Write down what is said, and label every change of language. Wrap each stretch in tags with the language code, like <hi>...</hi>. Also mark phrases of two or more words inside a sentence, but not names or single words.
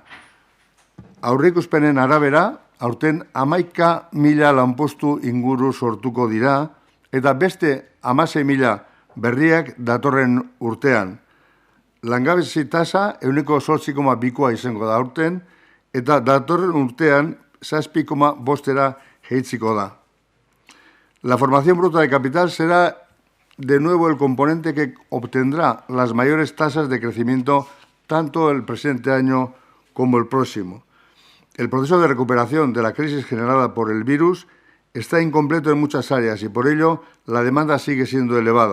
<eu>Aurreikuspenen arabera, aurten 11.000 lanpostu inguru sortuko dira eta beste 16.000 berriak datorren urtean. Langabezi tasa 8,2koa izango da aurten eta datorren urtean 6,5era jaitsiko da.</eu> <es>La formación bruta de capital será de nuevo el componente que obtendrá las mayores tasas de crecimiento tanto el presente año como el próximo. El proceso de recuperación de la crisis generada por el virus está incompleto en muchas áreas y por ello la demanda sigue siendo elevada.</es>